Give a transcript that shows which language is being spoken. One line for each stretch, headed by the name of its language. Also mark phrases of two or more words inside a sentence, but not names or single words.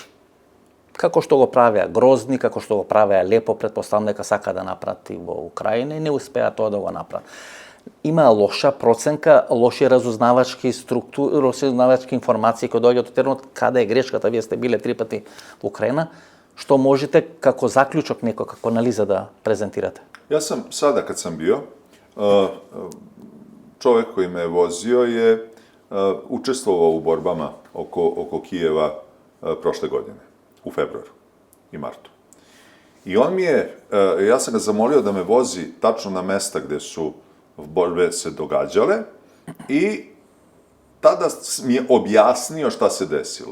Macedonian: Како што го правеа Грозни, како што го правеа Лепо, претпоставам дека сака да направи во Украина и не успеа тоа да го направи. Има лоша проценка, лоши разузнавачки структури, разузнавачки информации кои доаѓаат од теренот, каде е грешката, вие сте биле 3 пати во Украина, што можете како заклучок некој, како анализа да презентирате?
Serbian: Ja sam sada kad sam bio, čovek koji me je vozio je učestvovao u borbama oko Kijeva prošle godine, u februaru i martu. I on mi je, ja sam ga zamolio da me vozi tačno na mesta gde su borbe se događale i tada mi je objasnio šta se desilo.